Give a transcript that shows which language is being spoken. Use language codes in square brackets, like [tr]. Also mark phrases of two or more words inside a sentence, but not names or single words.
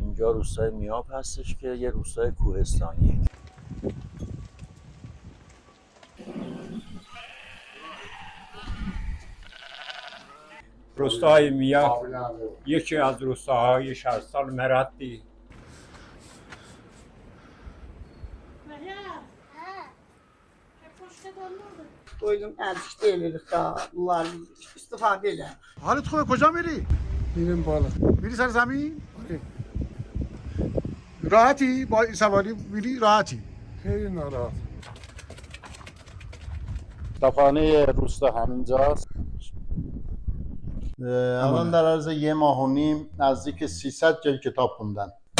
[fa] اینجا روستای میاب هستش که یه روستای کوهستانیه. روستای میاب یکی از روستاهای شهرستان مرادی. [az] Koydum azıcık elirik daha. Bunlar istifade eder. [fa] حالت خوبه؟ کجا میری؟ میریم بالا. میری سر زمین؟ راحتی؟ با این سواری میری راحتی؟ خیلی ناراحت. کتابخانه روستا همینجاست. الان در عرض یه ماه و نیم نزدیک 300 جلد کتاب خوندن.